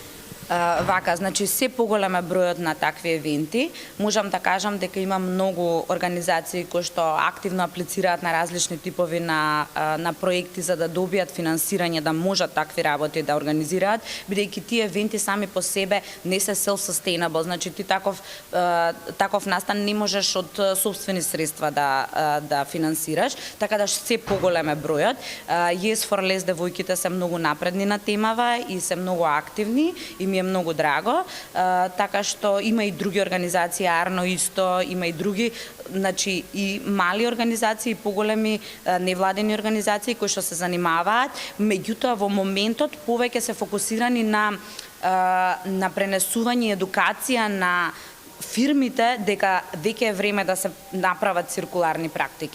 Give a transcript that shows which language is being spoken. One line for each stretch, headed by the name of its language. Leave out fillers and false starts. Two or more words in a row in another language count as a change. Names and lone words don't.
Macedonian: Вака, значи се поголем е бројот на такви евенти. Можам да кажам дека има многу организации кои што активно аплицираат на различни типови на проекти за да добијат финансирање да можат такви работи да организираат, бидејќи тие евенти сами по себе не се self-sustainable, значи ти таков настан не можеш од сопствени средства да финансираш, така да се поголем е бројот. Yes for Less девојките се многу напредни на темава и се многу активни и ми е многу драго, така што има и други организации, Арно исто, има и други, значи и мали организации, и поголеми невладени организации кои што се занимаваат, меѓутоа во моментот повеќе се фокусирани на пренесување и едукација на фирмите дека веќе е време да се направат циркуларни практики.